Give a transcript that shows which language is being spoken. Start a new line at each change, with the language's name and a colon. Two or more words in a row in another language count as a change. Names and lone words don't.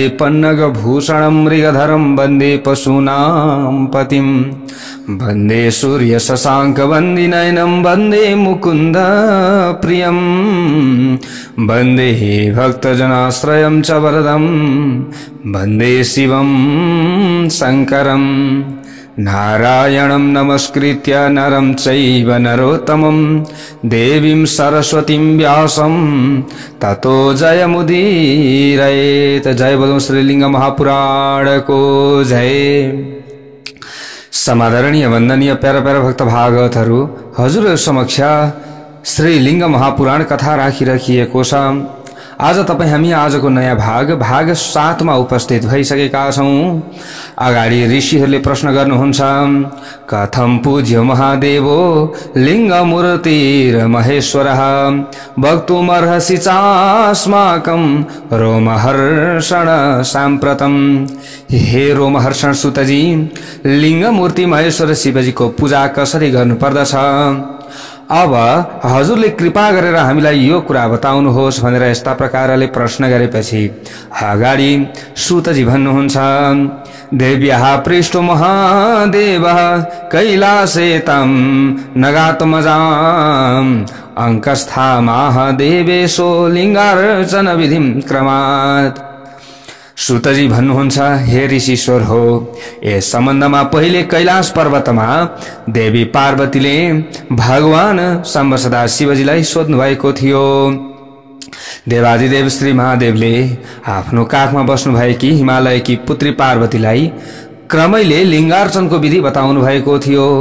Sanskrit: पन्नगभूषणं मृगधरं वन्दे पशूनां पतिं वन्दे सूर्यशशाङ्कवन्दिनयनं वन्दे मुकुन्द प्रियं वन्दे भक्तजनाश्रयं च वरदं वन्दे शिवं शङ्करम् नारायणं नमस्कृत्य नरं चैव नरोत्तमं देवीं सरस्वतीं व्यासं ततो जयमुदीरयेत।
Hindi: जय बोलो श्रीलिंग महापुराण को जय।
Nepali: समादरणीय वन्दनीय प्यारा प्यारा भक्त भागवतहरू, हजुरहरु समक्ष श्रीलिंग महापुराण कथा राखिएको छ। आज तपाई हामी आजको नयाँ भाग 7 मा उपस्थित भइसकेका छौं। अगाडि ऋषिहरूले प्रश्न गर्नुहुन्छ,
Sanskrit: कथम पूज्य महादेवो लिङ्गमूर्तिर महेश्वरः वक्तुमर्हसि चास्माकं रोमहर्षण साम्प्रतम।
Nepali: हे रोमहर्षण सुतजी, लिङ्गमूर्ति महेश्वर शिवजीको पूजा कसरी गर्नुपर्दछ? अब हजुरले कृपा गरेर हामीलाई यो कुरा बताउनुहोस् भनेर यस्ता प्रकारले प्रश्न गरेपछि अगाडि सुतजी भन्नुहुन्छ,
Sanskrit: देव्याः पृष्ठो महादेवः कैलासे तं नगात्मजाम् अंकस्था महादेवेशो लिङ्गार्चन विधिं क्रमात्।
Nepali: सुतजी भन्नुहुन्छ, हे ऋषीश्वर हो, यस सम्बन्धमा पहिले कैलाश पर्वतमा देवी पार्वतीले भगवान शम्भसदा शिवजीलाई सोध्नु भएको थियो। देवादिदेव श्री महादेवले आफ्नो काखमा बस्नु भएकी हिमालयकी पुत्री पार्वतीलाई क्रमैले लिङ्गार्चनको विधि बताउनु भएको थियो।